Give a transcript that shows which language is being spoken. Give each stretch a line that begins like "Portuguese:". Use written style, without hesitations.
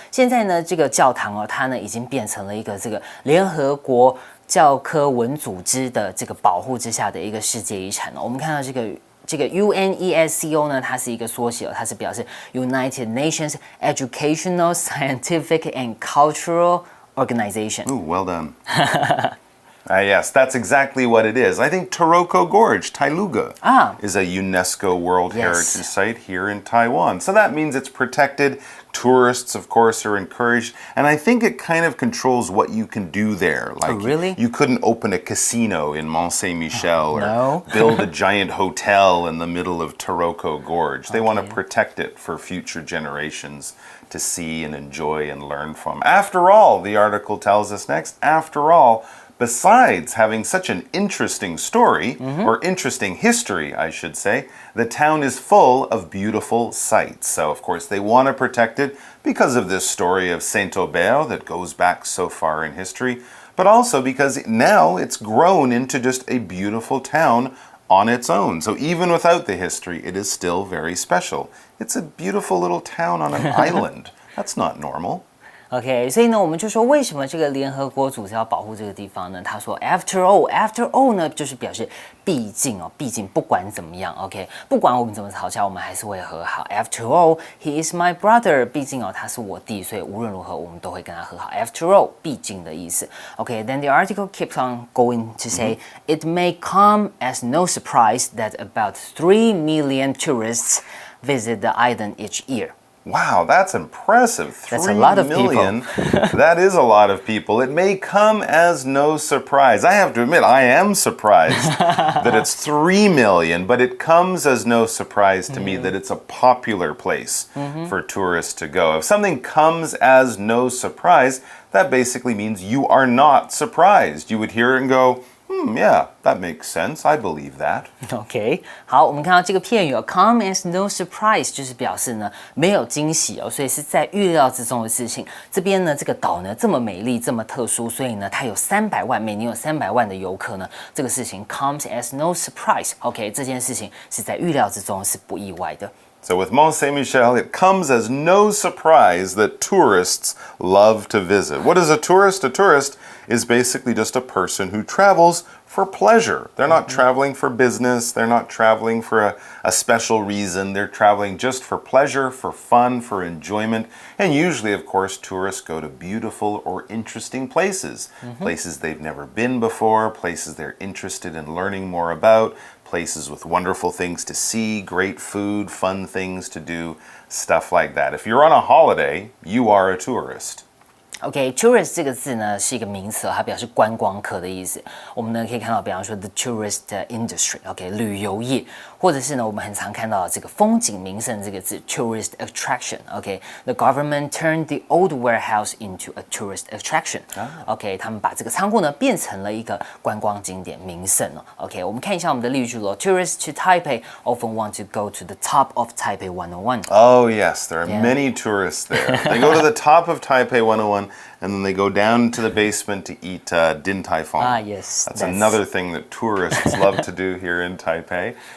Chinese: 现在呢，这个教堂哦，它呢已经变成了一个这个联合国教科文组织的这个保护之下的一个世界遗产哦。我们看到这个 UNESCO 呢，它是一个缩写哦，它是表示
English: United Nations Educational, Scientific and Cultural Organization. Ooh, well done. Yes, that's exactly what it is. I think Taroko Gorge, Tailuga, is a UNESCO World Heritage Site here in Taiwan. So that means it's protected. Tourists, of course, are encouraged. And I think it kind of controls what you can do there. Like, really? You couldn't open a casino in Mont Saint-Michel or build a giant hotel in the middle of Taroko Gorge. They want to protect it for future generations to see and enjoy and learn from. After all, the article tells us next, after all, besides having such an interesting story, or interesting history, I should say, the town is full of beautiful sights. So, of course, they want to protect it because of this story of Saint-Aubert that goes back so far in history, but also because now it's grown into just a beautiful town on its own. So even without the history, it is still very special. It's a beautiful little town on an island. That's not normal.
Chinese: OK， 所以呢，我们就说为什么这个联合国组织要保护这个地方呢？他说 after all 呢，就是表示毕竟哦，毕竟不管怎么样 ，OK， 不管我们怎么吵架，我们还是会和好。
English: After all, he is my brother，
Chinese: 毕竟哦，他是我弟，所以无论如何我们都会跟他和好。 After all， 毕竟的意思。
English: OK，then the article keeps on going to say it may come as no surprise that about 3 million tourists visit the island each year. Wow, that's impressive. That's a lot of million. That is a lot of people. It may come as no surprise. I have to admit, I am surprised that it's 3 million, but it comes as no surprise to me that it's a popular place for tourists to go. If something comes as no surprise, that basically means you are not surprised. You would hear it and go, yeah, that makes sense. I believe that.
Chinese: OK， 好，我们看到这个片语哦 ，come as no surprise， 就是表示呢没有惊喜哦，所以是在预料之中的事情。这边呢，这个岛呢这么美丽，这么特殊，所以呢它有300万，每年有300万的游客呢，这个事情 comes as no surprise。OK， 这件事情是在预料之中，是不意外的。
English: So with Mont Saint-Michel, it comes as no surprise that tourists love to visit. What is a tourist? A tourist is basically just a person who travels for pleasure. They're not traveling for business. They're not traveling for a special reason. They're traveling just for pleasure, for fun, for enjoyment. And usually, of course, tourists go to beautiful or interesting places. Places they've never been before, places they're interested in learning more about, places with wonderful things to see, great food, fun things to do, stuff like that. If you're on a holiday, you are a tourist.
Chinese: OK，tourist 这个字呢是一个名词，它表示观光客的意思。我们呢可以看到，比方说 the tourist industry，OK， 旅游业，或者是呢我们很常看到这个风景名胜这个字 tourist attraction，OK，
English: the government turned the old warehouse into a tourist attraction，
Chinese: OK，他们把这个仓库呢变成了一个观光景点名胜哦。
English: OK，
Chinese: 我们看一下我们的例句咯
English: ，tourists to Taipei often want to go to the top of Taipei 101. Oh yes, there are many tourists there. They go to the top of Taipei 101. And then they go down to the basement to eat Din Tai Fung. Yes. That's another thing that tourists love to do here in Taipei.